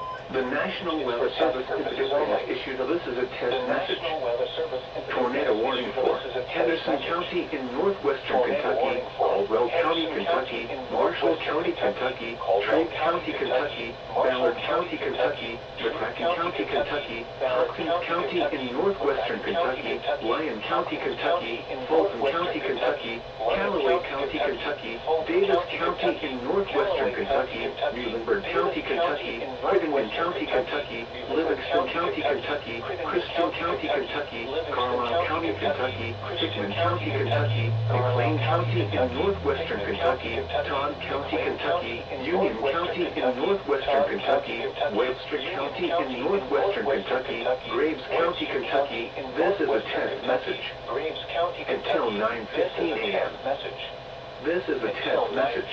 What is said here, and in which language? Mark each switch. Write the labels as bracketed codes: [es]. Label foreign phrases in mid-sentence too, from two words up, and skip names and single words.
[en] The National Weather Service has issued this is a test message. Tornado warning for Henderson County in northwestern Kentucky, Caldwell County, Kentucky, Marshall County, Kentucky, Trigg County, Kentucky, Ballard County, Kentucky, McCracken County, Kentucky, Hopkins County in northwestern Kentucky, Lyon County, Kentucky, Fulton County, Kentucky, Callaway County, Kentucky, Davis County in northwestern Kentucky, Muhlenberg County, Kentucky, Crittenden County, Kentucky, Livingston County, Kentucky, Christian County, Kentucky, Carlisle County, Kentucky, Hickman County, Kentucky, McLean County in northwestern Kentucky, Todd County, Kentucky, Union County in northwestern Kentucky, Webster County in northwestern Kentucky, Graves County, Kentucky. This is a test message. Until 9:15 a.m. This is a test message.